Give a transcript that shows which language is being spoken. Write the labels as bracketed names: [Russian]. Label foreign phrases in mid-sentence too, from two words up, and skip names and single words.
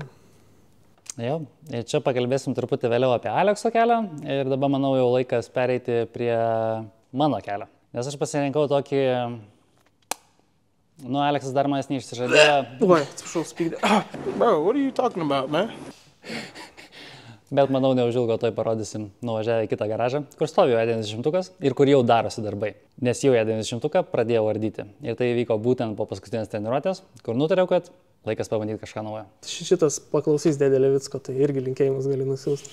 [Lithuanian] Jo, ir čia pakalbėsim truputį vėliau apie Alekso kelią ir dabar manau jau laikas pereiti prie mano kelio. Nes aš pasirinkau tokį, Aleksas dar manęs neišsižadėjo. Oi, atsiprašau, spykdė. [English] Bro, what are you talking about, man? [Lithuanian] Bet manau, neužilgo toj parodysim nuvažiavę į kitą garažą, kur stovi jau E90 ir kur jau darosi darbai. Nes jau E90 pradėjau ardyti. Ir tai vyko būtent po paskutinės treniruotės, kur nutariau, kad laikas pabandyti kažką naujo. Šitas paklausys dėdė Levicko, tai irgi linkėjimus gali nusiųsti.